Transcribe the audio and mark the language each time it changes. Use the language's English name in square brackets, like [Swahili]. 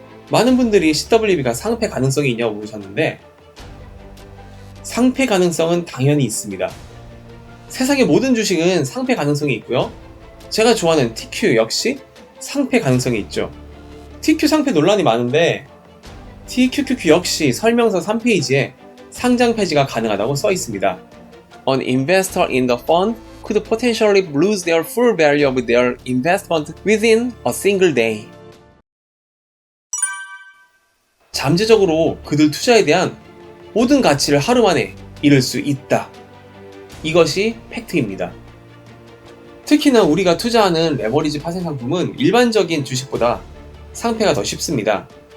[Korean] 많은 분들이 CWB가 상폐 가능성이 있냐고 물으셨는데 상폐 가능성은 당연히 있습니다. 세상의 모든 주식은 상폐 가능성이 있고요. 제가 좋아하는 TQ 역시 상폐 가능성이 있죠. TQ 상폐 논란이 많은데 TQQQ 역시 설명서 3페이지에 상장 폐지가 가능하다고 써 있습니다. [English] An investor in the fund could potentially lose their full value of their investment within a single day. [Korean] 잠재적으로 그들 투자에 대한 모든 가치를 하루 만에 잃을 수 있다. 이것이 팩트입니다. 특히나 우리가 투자하는 레버리지 파생 상품은 일반적인 주식보다 상폐가 더 쉽습니다.